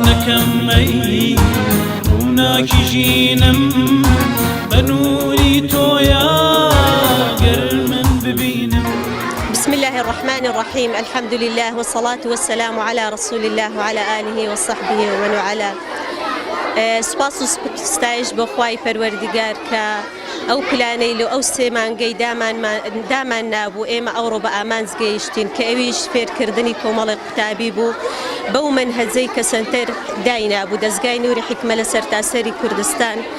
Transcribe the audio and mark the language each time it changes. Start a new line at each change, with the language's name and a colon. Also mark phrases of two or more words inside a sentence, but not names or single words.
Central Kurdish: دەکەم ئەی ڕووناکی ژینم بە نووری تۆیە گەر من ببینم.
Arabic: بسم الله الرحمن الرحيم. الحمد لله والصلاة والسلام على رسول الله وعلى آله وصحبه ومن والاه.
Central Kurdish: سپاس و ستایش بۆ خوای پەروەردیگار کە ئەو پلانەی لە ئەو سێ مانگەی دامان نابوو ئێمە ئەوڕۆ بە ئامانج گەیشتین کە ئەویش فێرکردنی کۆمەڵی قوتابی بوو بەو مەنهەجەی کە سەنتەر داینابوو دەستگای نووری حیکمە لە سەرتاسەری کوردستان